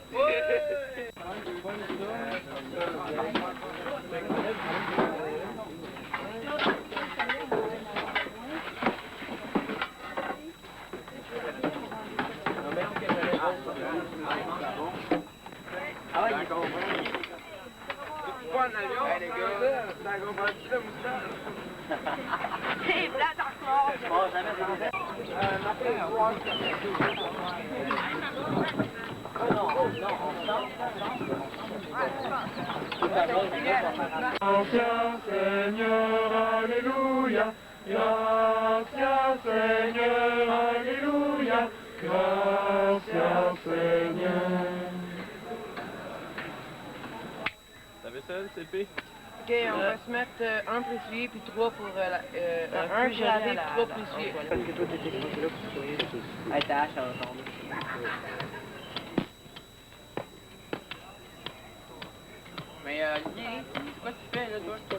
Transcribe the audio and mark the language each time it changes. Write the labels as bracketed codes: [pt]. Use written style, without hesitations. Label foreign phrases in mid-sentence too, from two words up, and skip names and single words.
[fr] Ah ouais, il est bon. Pas en avion, les gars. T'as compris ça, moustache? C'est plat encore. Je pense jamais de ça. [es] Gracias, Señor, aleluya. Gracias, Señor, aleluya. Gracias, Señor. [fr] T'avais ça, le CP? Ok, on va se mettre 1 pour essuyer puis 3 pour un gravé puis 3 pour essuyer. Parce que toi, t'étais là pour sourire. Hey, ta hache, elle va tomber. Mais Lien, c'est quoi tu fais là, toi?